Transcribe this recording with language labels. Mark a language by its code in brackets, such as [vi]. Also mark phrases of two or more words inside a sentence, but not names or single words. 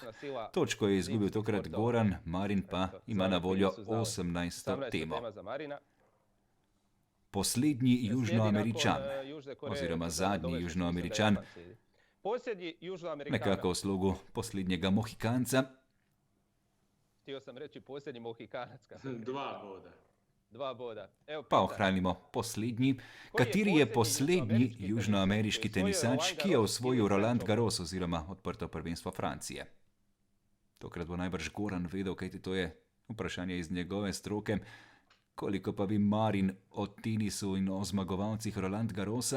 [sl] Točko je izgubil tokrat Goran, Marin pa ima na voljo 18. temo. Poslednji Južnoameričan, oziroma zadnji Južnoameričan, nekako v slogu poslednjega Mohikanca. [hr] Htio sam reći posljednji Mohikanac. 2 boda. [sl] Pa ohranimo poslednji. Kateri je poslednji južnoameriški tenisač, ki je osvojil Roland Garros oziroma odprto prvenstvo Francije? Tokrat bo najbrž Goran vedel, kajti to je vprašanje iz njegove stroke. Koliko pa bi Marin o tenisu in o zmagovalcih Roland Garrosa?